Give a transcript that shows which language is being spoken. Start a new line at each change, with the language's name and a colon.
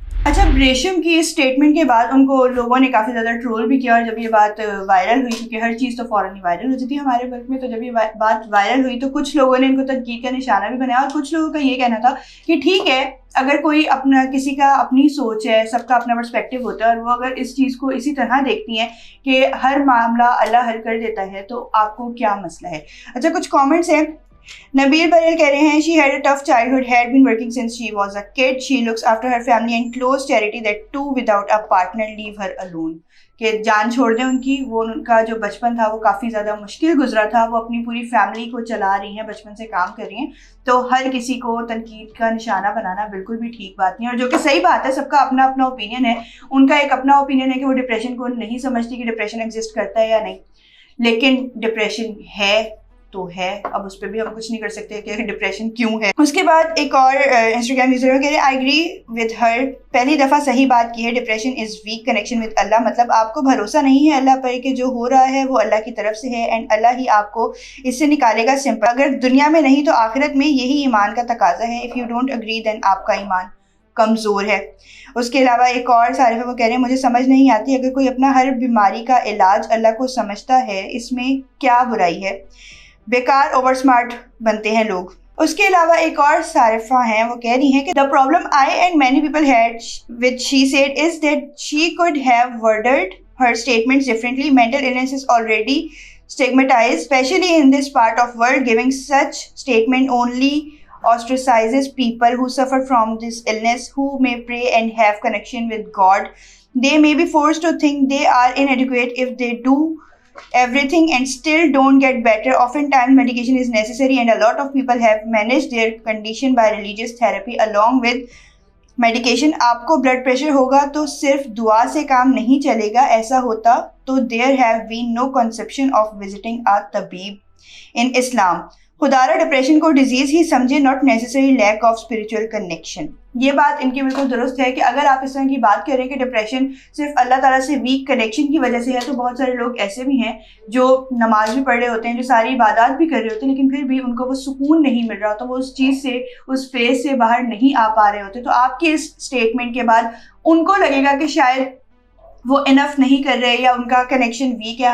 Urdu: اچھا, ریشم کی اس اسٹیٹمنٹ کے بعد ان کو لوگوں نے کافی زیادہ ٹرول بھی کیا, اور جب یہ بات وائرل ہوئی, کیونکہ ہر چیز تو فوراً ہی وائرل ہوتی تھی ہمارے ملک میں, تو جب یہ بات وائرل ہوئی تو کچھ لوگوں نے ان کو تنقید کا نشانہ بھی بنایا, اور کچھ لوگوں کا یہ کہنا تھا کہ ٹھیک ہے, اگر کوئی اپنا, کسی کا اپنی سوچ ہے, سب کا اپنا پرسپیکٹیو ہوتا ہے, اور وہ اگر اس چیز کو اسی طرح دیکھتی ہیں کہ ہر معاملہ اللہ حل کر دیتا ہے, تو آپ کو کیا مسئلہ ہے. اچھا, کچھ کامنٹس ہیں. نبیل بریل کہہ رہے ہیں,
English: she had a tough childhood, had been working since she was a kid, she looks after her family and close charity, that too without a partner, leave her alone.
Urdu: کہ جان چھوڑ دیں ان کی, وہ ان کا جو بچپن تھا وہ کافی زیادہ مشکل گزرا تھا, وہ اپنی پوری فیملی کو چلا رہی ہیں, بچپن سے کام کر رہی ہیں. تو ہر کسی کو تنقید کا نشانہ بنانا بالکل بھی ٹھیک بات نہیں, اور جو کہ صحیح بات ہے, سب کا اپنا اپنا اوپینین ہے. ان کا ایک اپنا اوپینین ہے کہ وہ ڈپریشن کو نہیں سمجھتی کہ ڈپریشن ایگزسٹ کرتا ہے یا نہیں, لیکن ڈپریشن ہے تو ہے, اب اس پہ بھی ہم کچھ نہیں کر سکتے کہ ڈپریشن کیوں ہے. اس کے بعد ایک اور انسٹاگرام یوزر کہہ رہے ہیں,
English: I agree with her,
Urdu: پہلی دفعہ صحیح بات کی ہے,
English: depression is weak connection with Allah,
Urdu: مطلب آپ کو بھروسہ نہیں ہے اللہ پر کہ جو ہو رہا ہے وہ اللہ کی طرف سے ہے, اینڈ اللہ ہی آپ کو اس سے نکالے گا. سمپل, اگر دنیا میں نہیں تو آخرت میں, یہی ایمان کا تقاضا ہے.
English: if you don't agree then
Urdu: آپ کا ایمان کمزور ہے. اس کے علاوہ ایک اور صارفہ وہ کہہ رہے ہیں, مجھے سمجھ نہیں آتی, اگر کوئی اپنا ہر بیماری کا علاج اللہ کو سمجھتا ہے, اس میں کیا برائی ہے, بیکار اوور اسمارٹ بنتے ہیں لوگ. اس کے علاوہ ایک اور صارفہ ہیں, وہ کہہ رہی ہیں کہ
English: the problem I and many people had with she said is that she could have worded her statements differently. Mental illness is already stigmatized, especially in this part of world. Giving such statement only ostracizes people who suffer from this illness, who may pray and have connection with God. They may be forced to think they are inadequate if they do everything and still don't get better. Oftentimes medication is necessary, and a lot of people have managed their condition by religious therapy along with medication.
Urdu: آپ کو blood pressure ہوگا تو صرف دعا سے کام نہیں چلے گا, ایسا ہوتا تو
English: there have been no conception of visiting a طبیب in Islam.
Urdu: خدارہ ڈپریشن کو ڈیزیز ہی سمجھے,
English: Not necessary lack of spiritual connection.
Urdu: یہ بات ان کی بالکل درست ہے کہ اگر آپ اس طرح کی بات کریں کہ ڈپریشن صرف اللہ تعالیٰ سے ویک کنیکشن کی وجہ سے ہے, تو بہت سارے لوگ ایسے بھی ہیں جو نماز بھی پڑھ رہے ہوتے ہیں, جو ساری عبادات بھی کر رہے ہوتے ہیں, لیکن پھر بھی ان کو وہ سکون نہیں مل رہا, تو وہ اس چیز سے, اس فیز سے باہر نہیں آ پا رہے ہوتے. تو آپ کے اس اسٹیٹمنٹ کے بعد ان کو لگے گا کہ شاید وہ انف نہیں کر رہے, یا ان کا کنیکشن ویک ہے.